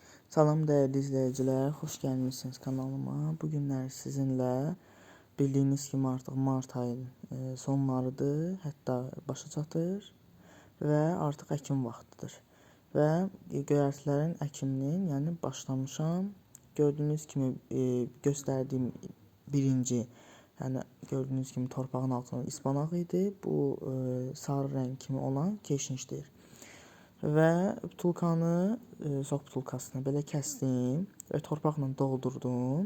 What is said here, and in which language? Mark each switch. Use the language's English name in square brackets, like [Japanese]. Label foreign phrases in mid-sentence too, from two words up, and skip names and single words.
[Turkish] Salam değerli izleyiciler, hoş gelmişsiniz kanalıma. Bugünler sizinle bildiğiniz gibi artık Mart ayının sonlarıdır, hatta başa çatır ve artık [Azerbaijani] əkim vaxtıdır. Və göyərtilərin əkiminin, yəni başlamışam. Gördüğünüz kimi göstərdiyim birinci, yəni gördüğünüz kimi torpağın altında ispanaq idi. Bu sarı rəng kimi olan keşnişdir. Və butulkanı, sok butulkasını belə kəsdim və torpaqla doldurdum.